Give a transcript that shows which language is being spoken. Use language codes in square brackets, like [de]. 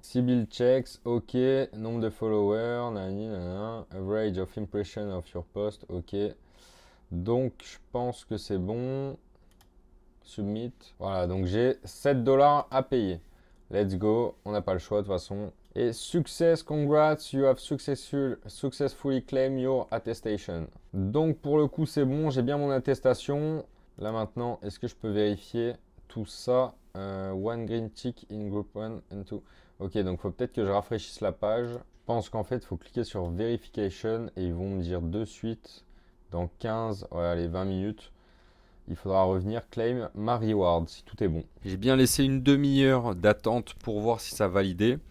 [en] Sybil checks, ok, [fr] nombre de [en] followers, average of impression of your post, ok. [fr] Donc je pense que c'est bon. Submit. Voilà, donc j'ai 7 $ à payer. [en] Let's go, [fr] on n'a pas le choix de toute façon. [en] Et success, congrats, you have successfully claimed your attestation. [fr] Donc pour le coup c'est bon, j'ai bien mon attestation. Là maintenant, est-ce que je peux vérifier tout ça? [en] One green tick in group 1 and 2. [fr] Ok, donc il faut peut-être que je rafraîchisse la page. Je pense qu'en fait, il faut cliquer sur Verification et ils vont me dire de suite dans 15, ouais, allez, 20 minutes, il faudra revenir claim ma reward si tout est bon. J'ai bien laissé une demi-heure d'attente pour voir si ça validait.